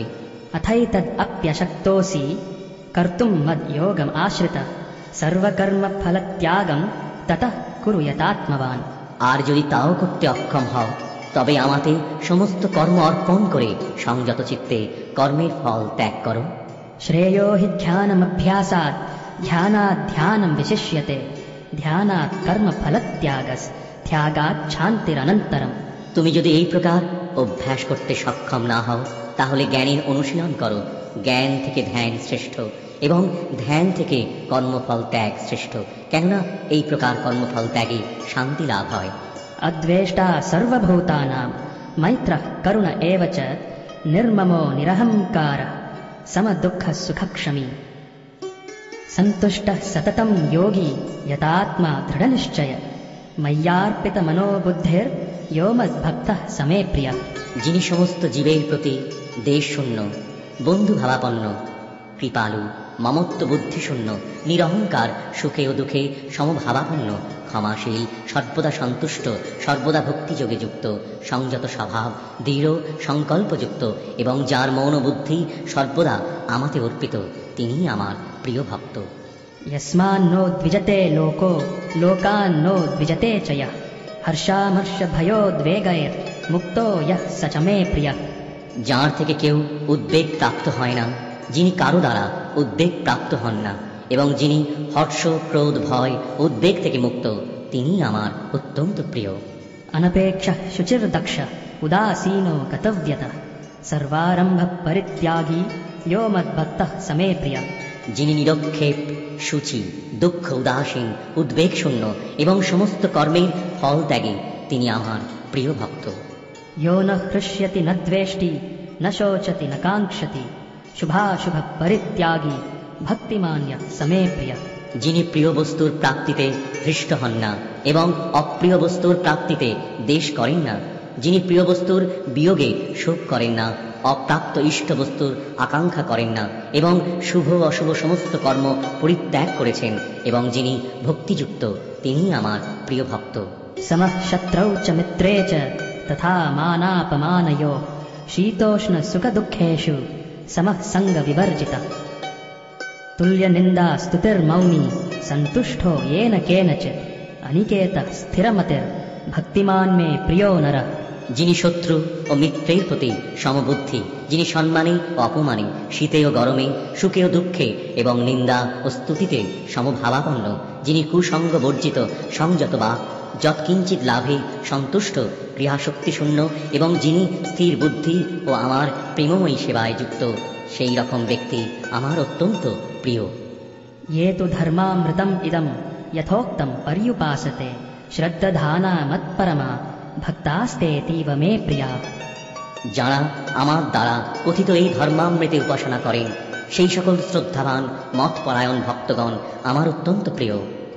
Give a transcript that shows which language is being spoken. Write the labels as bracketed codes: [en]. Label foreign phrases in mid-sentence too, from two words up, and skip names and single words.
[sa] अथैतदप्यशक्तोऽसि कर्तुं मद्योगम् आश्रितः सर्वकर्मफलत्यागं ततः कुरु यतात्मवान्। [bn] আর যদি তাও করতে অক্ষম হও তবে আমাতে সমস্ত কর্ম অর্পণ করে সংযত চিত্তে কর্মের ফল ত্যাগ করো। [sa] श्रेयो हि ध्यानमभ्यासात् ध्यानात् ध्यानं विशिष्यते ध्यानात् कर्मफलत्यागात् शान्तिरनन्तरम्। [bn] তুমি যদি এই প্রকার অভ্যাস করতে সক্ষম না হও তাহলে জ্ঞানের অনুশীলন করো, জ্ঞান থেকে ধ্যান শ্রেষ্ঠ এবং ধ্যান থেকে কর্মফল ত্যাগ শ্রেষ্ঠ, কেননা এই প্রকার কর্মফল ত্যাগে শান্তি লাভ হয়। [sa] अद्वेष्टा सर्वभूतानां मैत्रः करुण एव च निर्ममो निरहङ्कारः समदुःखसुखक्षमी सन्तुष्टः सततं योगी यतात्मा दृढनिश्चय मय्यार्पितमनोबुद्धिर्यो मद्भक्तः समे प्रियः। [bn] যিনি সমস্ত জীবের প্রতি দেশশূন্য বন্ধুভাবাপন্ন কৃপালু মমত্ব বুদ্ধিশূন্য নিরহংকার সুখে ও দুঃখে সমভাবাপন্ন ক্ষমাশীল সর্বদা সন্তুষ্ট সর্বদা ভক্তিযোগে যুক্ত সংযত স্বভাব দৃঢ় সংকল্পযুক্ত এবং যার মন ও বুদ্ধি সর্বদা আমাতে অর্পিত, তিনিই আমার প্রিয় ভক্ত। [sa] यस्मान्नो द्विजते लोको लोकान्नो द्विजते च यः हर्षामर्षभयोद्वेगैर्मुक्तो यः स च मे प्रियः। [bn] যার থেকে কেউ উদ্বেগ প্রাপ্ত হয় না যিনি কারো দ্বারা উদ্বেগ প্রাপ্ত হন না এবং যিনি হর্ষ ক্রোধ ভয় উদ্বেগ থেকে মুক্ত, তিনি আমার অত্যন্ত প্রিয়। [sa] अनपेक्ष शुचिर्दक्ष उदासीनो गतव्यतः सर्वारंभ परित्यागी यो मद्भक्तः समे प्रियः। [bn] যিনি নিরক্ষেপ সূচি দুঃখ উদাসীন উদ্বেগ শূন্য এবং সমস্ত কর্মের ফল ত্যাগী, তিনি আমার প্রিয় ভক্ত। [sa] यो न हृष्यति न द्वेष्टि न शोचति न काङ्क्षति शुभाशुभ परित्यागी भक्तिमान्य समे प्रियः। [bn] যিনি প্রিয় বস্তুর প্রাপ্তিতে হৃষ্ট হন না এবং অপ্রিয় বস্তুর প্রাপ্তিতে দ্বেষ করেন না, যিনি প্রিয় বস্তুর বিয়োগে শোক করেন না, অপ্রাপ্ত ইষ্ট বস্তুর আকাঙ্ক্ষা করেন না এবং শুভ অশুভ সমস্ত কর্ম পরিত্যাগ করেছেন এবং যিনি ভক্তিযুক্ত, তিনি আমার প্রিয় ভক্ত। [sa] समः शत्रौ च मित्रे च तथा मानापमानयो शीतोष्ण सुख दुःखेषु समः संग विवर्जितः। तुल्य निंदा स्तुतिर्मौनी संतुष्टो येन केनचित् अनिकेतः स्थिरमतिर् भक्तिमान् मे प्रियो नरः। [bn] যিনি শত্রু ও মিত্রের প্রতি সমবুদ্ধি, যিনি সম্মানে ও অপমানে, শীতে ও গরমে, সুখে ও দুঃখে এবং নিন্দা ও স্তুতিতে সমভাবাপন্ন, যিনি কুসঙ্গ বর্জিত সংযত বাক, যৎকিঞ্চিৎ লাভে সন্তুষ্ট, ক্রিয়াশক্তি শূন্য এবং যিনি স্থির বুদ্ধি ও আমার প্রেমময়ী সেবায় যুক্ত, সেই রকম ব্যক্তি আমার অত্যন্ত প্রিয়। [sa] ये तु धर्मामृतम् इदं यथोक्तं पर्युपासते श्रद्धाना मत्परमा भक्तास्तेतीव मे प्रिया। [bn] যারা আমার দ্বারা কথিত এই ধর্মামৃতে উপাসনা করেন, সেই সকল শ্রদ্ধাবান মতপরায়ণ ভক্তগণ আমার অত্যন্ত প্রিয়।